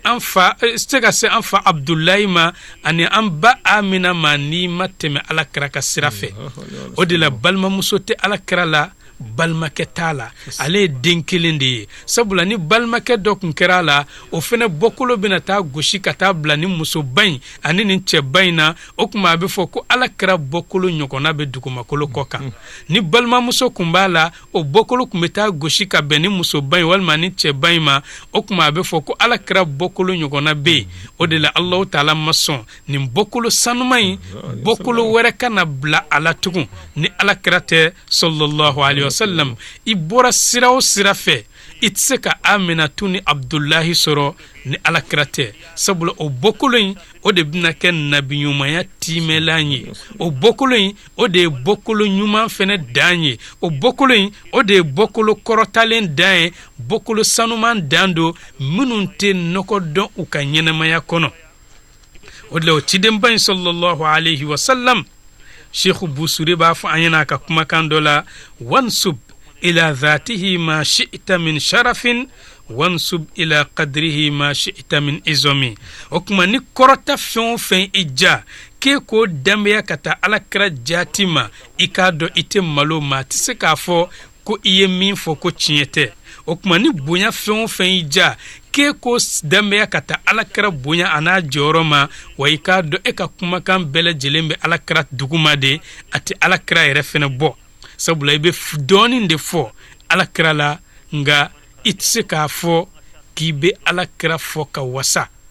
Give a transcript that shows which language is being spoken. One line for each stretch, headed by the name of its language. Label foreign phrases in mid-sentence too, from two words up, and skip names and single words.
Bambara: se an fa Abdullahi ma ani an ba Amina ma n'i ma tɛmɛ alakira ka sira fɛ o de la balimamuso tɛ alakira la balimakɛ t'a la ale ye den kelen de ye sabula ni balimakɛ dɔ kun kɛra a la o fɛnɛ bɔkolo bɛna taa gosi ka taa bila ni musoba in ani nin cɛba in na o kuma a bɛ fɔ ko alakira bɔkolo ɲɔgɔnna bɛ dugumakolo kɔ kan ni balimamuso kun b'a la o bɔkolo kun bɛ taa gosi ka bɛn ni musoba in walima ni cɛba in ma o kuma a bɛ fɔ ko alakira bɔkolo ɲɔgɔnna bɛ yen o de la Allahu taala ma sɔn nin bɔkolo sanuma in bɔkolo wɛrɛ kana bila a la tugun ni alakira tɛ
Arabic: صلى الله عليه وسلم
Bambara: i bɔra sira o sira fɛ i tɛ se ka Aminatu ni Abdullahi sɔrɔ ni alakira tɛ sabula o bɔkolo in o de bɛna kɛ nabiɲumanya timɛlan ye o bɔkolo in o de ye bɔkolo ɲuman fɛnɛ dan ye o bɔkolo in o de ye bɔkolo kɔrɔtalen dan ye bɔkolo sanuman dan do minnu tɛ nɔgɔ dɔn u ka ɲɛnamaya kɔnɔ o de la o cidenba in
Arabic: صلى الله عليه وسلم
Bambara: Sheikh Busuri b'a fɔ an ɲɛna ka kumakan dɔ la
Arabic: وانسب إلى ذاته ما شئت من شرف وانسب إلى قدره ما شئت من عظم
Bambara: o kuma ni kɔrɔta fɛn o fɛn i ja k'e k'o danbeya ka taa alakira jati ma i k'a dɔn i tɛ malo ma a tɛ se k'a fɔ ko i ye min fɔ ko tiɲɛ tɛ o kuma ni bonya fɛn o fɛn i ja k'e ko danbeya ka taa alakira bonya a n'a jɔyɔrɔ ma wa i k'a dɔn e ka kumakan bɛɛ lajɛlen bɛ alakira duguma de a tɛ alakira yɛrɛ fɛnɛ bɔ sabula i bɛ dɔɔnin de fɔ alakira la nka i tɛ se k'a fɔ k'i bɛ alakira fɔ ka wasa